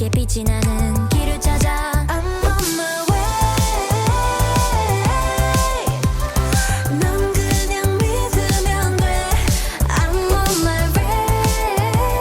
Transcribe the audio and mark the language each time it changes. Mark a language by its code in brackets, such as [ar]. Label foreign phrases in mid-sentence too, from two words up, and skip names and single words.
[ko] 보이진 않은 길을 찾아 [en] I'm on my way [ko] 넌 그냥 믿으면 돼 [en] I'm on my way